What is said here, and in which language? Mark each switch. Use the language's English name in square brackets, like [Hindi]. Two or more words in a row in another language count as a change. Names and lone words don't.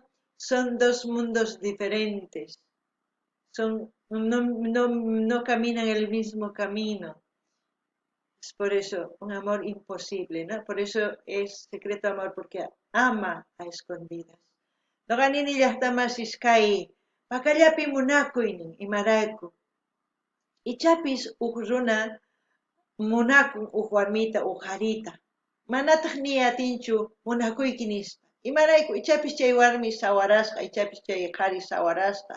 [Spanish] Son dos mundos diferentes, no caminan el mismo camino. Es por eso un amor imposible, ¿no? Por eso es secreto amor, porque ama a escondidas. [Quechua] No ganini llaqtamasis kay Pacallapi munakuynin imarayku. Ichapis runa munakun warmita harita. Manataq ni atinchu munakuyki nispa. Imarayku ichapis chay warmi sawarasqa, ichapis chay qhari sawarasqa.